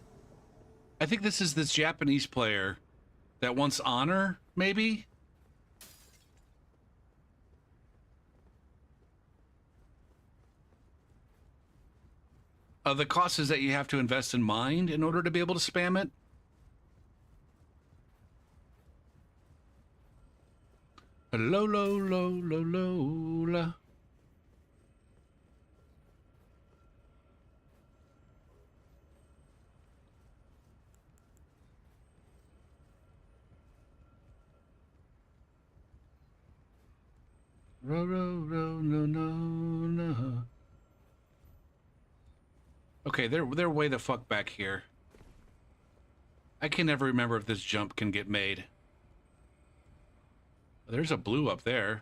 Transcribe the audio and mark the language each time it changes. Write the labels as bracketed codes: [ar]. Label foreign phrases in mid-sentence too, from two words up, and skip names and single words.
[en] I think this is this Japanese player that wants honor, maybe? The cost is that you have to invest in mind in order to be able to spam it. Lo, lo, lo, lo, lo, la. Ro, ro, ro, no, no, no. Okay, they're way the fuck back here. I can never remember if this jump can get made. There's a blue up there.